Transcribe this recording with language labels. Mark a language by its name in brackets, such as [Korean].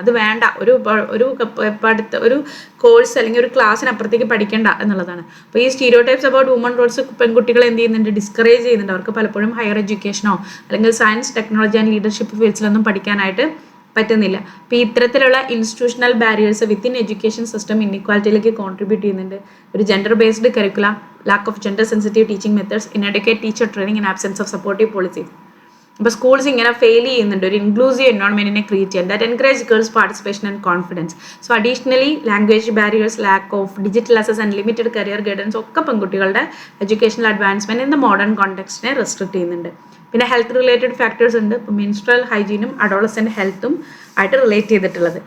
[Malayalam] അത് വേണ്ട, ഒരു കോഴ്സ് അല്ലെങ്കിൽ ഒരു ക്ലാസ്സിനപ്പുറത്തേക്ക് പഠിക്കേണ്ട എന്നുള്ളതാണ്. അപ്പോൾ ഈ സ്റ്റീരിയോടൈപ്സ് അബൌട്ട് വുമൺ റോൾസ് പെൺകുട്ടികളെ എന്ത് ചെയ്യുന്നുണ്ട്, ഡിസ്കറേജ് ചെയ്യുന്നുണ്ട്. അവർക്ക് പലപ്പോഴും ഹയർ എഡ്യൂക്കേഷനോ അല്ലെങ്കിൽ സയൻസ്, ടെക്നോളജി ആൻഡ് ലീഡർഷിപ്പ് ഫീൽഡ്സിലൊന്നും പഠിക്കാനായിട്ട് പറ്റുന്നില്ല. അപ്പോൾ ഇത്തരത്തിലുള്ള institutional barriers within education system ഇൻഇക്വാലിറ്റിയിലേക്ക് contribute ചെയ്യുന്നുണ്ട്. [English] ഒരു gender based curricula, lack of gender sensitive teaching methods, inadequate teacher training and absence of supportive policies. [Malayalam] അപ്പോൾ സ്കൂൾസ് ഇങ്ങനെ ഫെയിൽ ചെയ്യുന്നുണ്ട് ഒരു ഇൻക്ലൂസീവ് എൻവയോൺമെൻറ്റിനെ ക്രിയേറ്റ് ചെയ്യാൻ, that encourage girls participation and confidence. So additionally language barriers, lack of digital access and limited career guidance ഒക്കെ പെൺകുട്ടികളുടെ educational advancement in the modern കോണ്ടെക്സ്റ്റിനെ restrict ചെയ്യുന്നുണ്ട്. പിന്നെ health related factors ഉണ്ട്. ഇപ്പോൾ മെൻസ്ട്രൽ ഹൈജീനും അഡോളസെൻ്റ് ഹെൽത്തും ആയിട്ട് relate ചെയ്തിട്ടുള്ളത്.